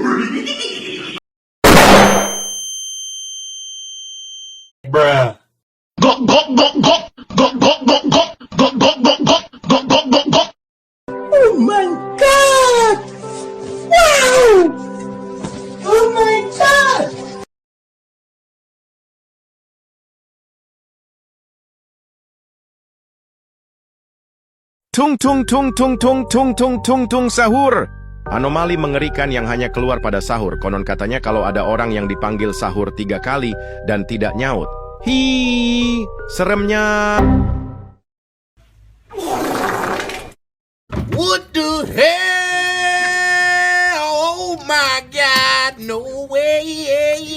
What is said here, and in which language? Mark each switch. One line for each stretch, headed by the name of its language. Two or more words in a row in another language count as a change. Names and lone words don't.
English: Bruh. Gok gok gok gok gok gok gok gok gok gok gok gok gok gok gok gok. Oh my god! Wow! Oh my god! Tung tung tung tung tung tung tung tung tung sahur.
Indonesian: Anomali mengerikan yang hanya keluar pada sahur. Konon katanya kalau ada orang yang dipanggil sahur 3 kali dan tidak nyaut. Hi, seremnya.
English: What the hell? Oh my God! No way!